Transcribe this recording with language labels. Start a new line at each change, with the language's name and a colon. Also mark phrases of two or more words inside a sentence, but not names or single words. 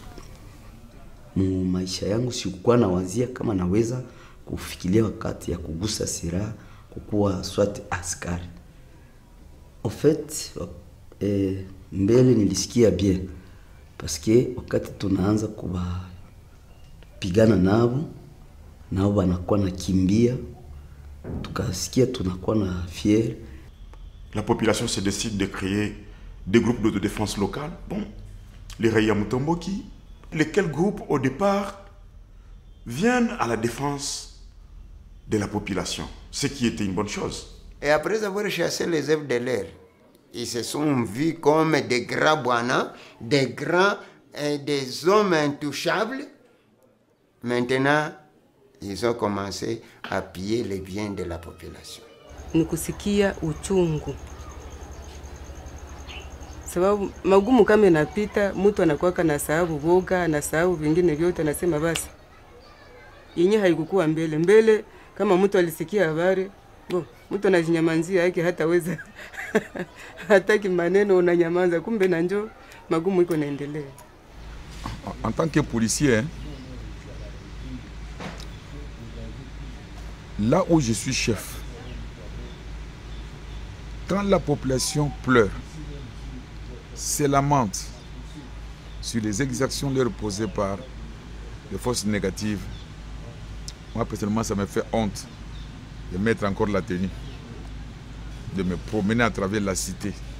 Swahili: Mu maisha yangu sikuwa na wazia kama naweza kufikiria wakati ya kugusa silaha kukuwa swati askari.
French: En fait,
Swahili: mbele nilisikia bien parce que wakati tunaanza kupigana nao wanakuwa nakimbia, tukasikia tunakuwa na fier.
French: La population se décide de créer des groupes d'autodéfense locale. Bon, les Raya Mutomboki, lesquels groupes au départ viennent à la défense de la population, ce qui était une bonne chose. Et après avoir chassé les œufs de l'air, ils se sont vus comme des grands bouana, des hommes intouchables. Maintenant, ils ont commencé à piller les biens de la population.
Swahili: Nikusikia uchungu. Sababu magumu kama inapita, mtu anakuwa na sababu boga na sababu vingine vyote, anasema basi yenye haikukuwa mbele kama mtu alisikia habari, mtu anajinyamanzia yake hataweza hataki maneno, unanyamaza, kumbe na njoo magumu iko naendelea.
French: En tant que policier, là où je suis chef, quand la population pleure, se lamente sur les exactions leur posées par les forces négatives, moi personnellement ça me fait honte de mettre encore la tenue, de me promener à travers la cité.